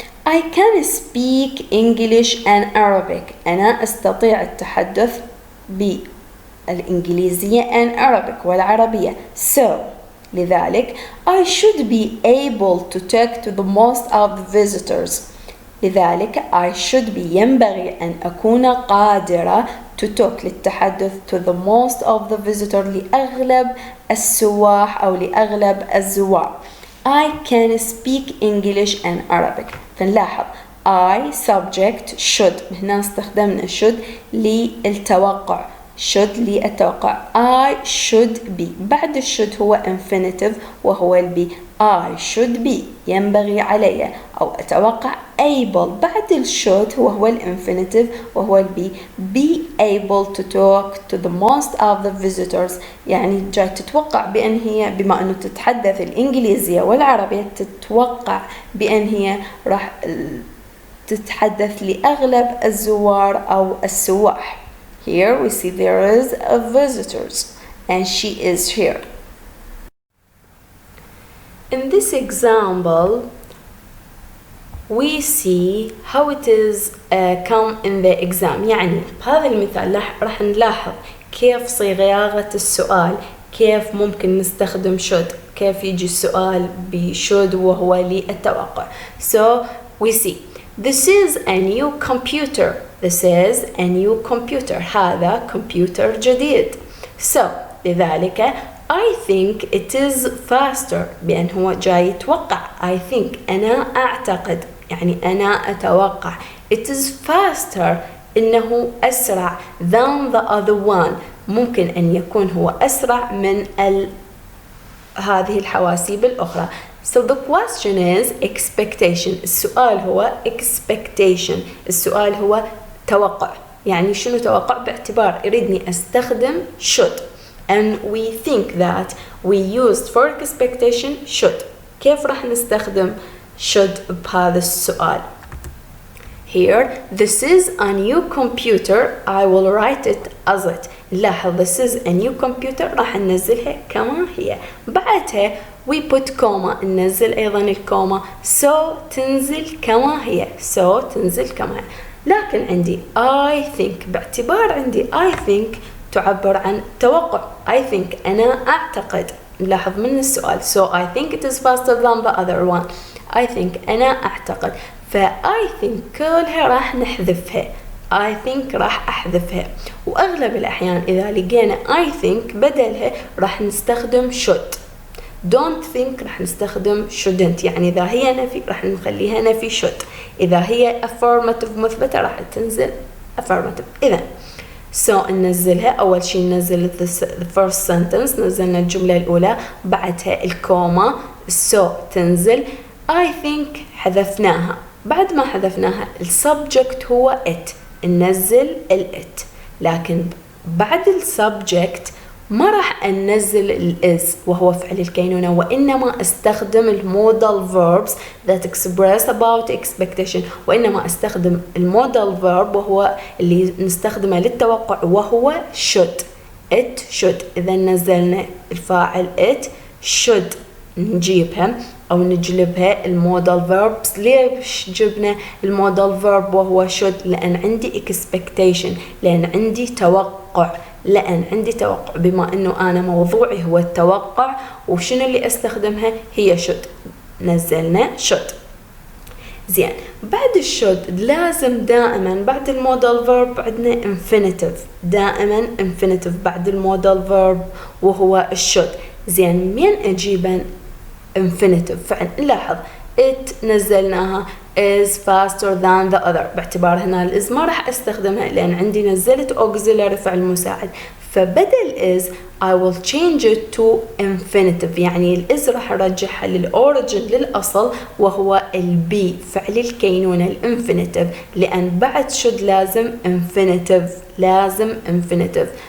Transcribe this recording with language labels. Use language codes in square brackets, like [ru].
[en] I can speak English and Arabic. [ar] أنا أستطيع التحدث بالإنجليزية [en] and Arabic [ar] والعربية. [en] So [ar] لذلك [en] I should be able to talk to the most of the visitors. [ar] لذلك [en] I should be [ar] ينبغي أن أكون قادرة [en] to talk [ar] للتحدث [en] to the most of the visitors [ar] لأغلب السواح أو لأغلب الزوار. [en] I can speak English and Arabic. [ar] فنلاحظ [en] I subject should. [ar] هنا استخدمنا should للتوقع. should للتوقع. [en] I should be. [ar] بعد should هو infinitive وهو البي. [en] I should be [ar] ينبغي علي أو أتوقع [en] able. [ar] بعد should وهو الانفينيتيف وهو البي. [en] be able to talk to the most of the visitors. [ar] يعني جاي تتوقع بأن هي بما أنه تتحدث الإنجليزية والعربية تتوقع بأن هي راح تتحدث لأغلب الزوار أو السواح. [en] Here we see there is a visitors and she is here. In this example, we see how it is come in the exam. [ar] يعني بهذا المثال راح نلاحظ كيف صياغة السؤال، كيف ممكن نستخدم should، كيف يجي السؤال بshould وهو للتوقع. [en] So we see this is a new computer. This is a new computer. [ar] هذا كمبيوتر جديد. [en] So [ar] لذلك [en] I think it is faster [ar] بأن هو جاي يتوقع. [en] I think [ar] أنا أعتقد يعني أنا أتوقع. [en] It is faster [ar] إنه أسرع [en] than the other one. [ar] ممكن أن يكون هو أسرع من هذه الحواسيب الأخرى. [en] So the question is expectation. [ar] السؤال هو [en] expectation. [ar] السؤال هو توقع. يعني شنو توقع؟ باعتبار يريدني أستخدم should. [en] And we think that we used for expectation should. [ar] كيف راح نستخدم should بهذا السؤال؟ [en] Here, this is a new computer. I will write it as it. [ar] لاحظ [en] this is a new computer [ar] راح ننزلها كما هي. بعدها [en] we put comma [ar] ننزل أيضا الكوما. So تنزل كما هي. So تنزل كما هي. لكن عندي [en] I think [ar] باعتبار عندي I think تعبر عن توقع. [en] I think [ar] أنا أعتقد. نلاحظ من السؤال. [en] So I think it is faster than the other one. I think [ar] أنا أعتقد. [en] I think [ar] كلها راح نحذفها. [en] I think [ar] راح أحذفها. وأغلب الأحيان إذا لقينا [en] I think [ar] بدلها راح نستخدم should. [en] don't think [ar] راح نستخدم shouldn't. يعني إذا هي نفي راح نخليها نفي should. إذا هي affirmative مثبتة راح تنزل affirmative. إذا so ننزلها. أول شيء ننزل the first sentence. نزلنا الجملة الأولى بعدها الكوما. so تنزل. [en] I think [ar] حذفناها. بعد ما حذفناها السبجكت هو it. ننزل it. لكن بعد السبجكت ما راح أنزل الإز وهو فعل الكينونة، وإنما أستخدم المودال [en] verbs that express about expectation. [ar] وإنما أستخدم المودال verb وهو اللي نستخدمه للتوقع وهو should. [en] it should. [ar] إذا نزلنا الفاعل it should نجيبها أو نجلبها المودال verbs. ليش جبنا المودال verb وهو should؟ لأن عندي [en] expectation، [ar] لأن عندي توقع، لأن عندي توقع. بما أنه أنا موضوعي هو التوقع وشنو اللي أستخدمها هي should. نزلنا should. زين، بعد الشود لازم دائما بعد المودال verb عندنا infinitive. دائما infinitive بعد المودال verb وهو الشود. زين، مين أجيبا infinitive فعل؟ نلاحظ it نزلناها is faster than the other. باعتبار هنا الإز ما راح أستخدمها لأن عندي نزلت auxiliary فعل مساعد، فبدل is [en] I will change it to infinitive. [ar] يعني الإز راح أرجعها للأوريجين للأصل وهو البي فعل الكينونة الانفينيتيف، لأن بعد should لازم infinitive، لازم infinitive.